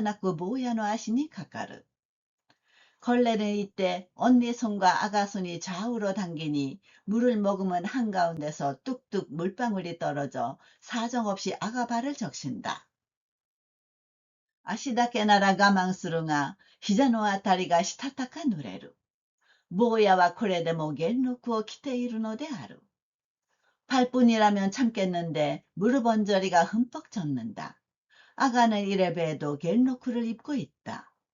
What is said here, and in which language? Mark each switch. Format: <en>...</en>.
<ja>雑巾はこの時姉の手と坊やちゃんの手で左右に引っ張られるから水を含んだ真ん中からポタポタ雫が垂れて容赦なく坊やの足にかかる。</ja> <ko>걸레는 이때 언니 손과 아가 손이 좌우로 당기니 물을 머금은 한가운데서 뚝뚝 물방울이 떨어져 사정없이 아가 발을 적신다.</ko> <ja>足だけなら我慢するが、膝のあたりがしたたか濡れる。坊やはこれでも元禄を着ているのである。</ja> <ko>발뿐이라면 참겠는데 무릎 언저리가 흠뻑 젖는다. 아가는 이래 봬도 겐로크를 입고 있다.</ko>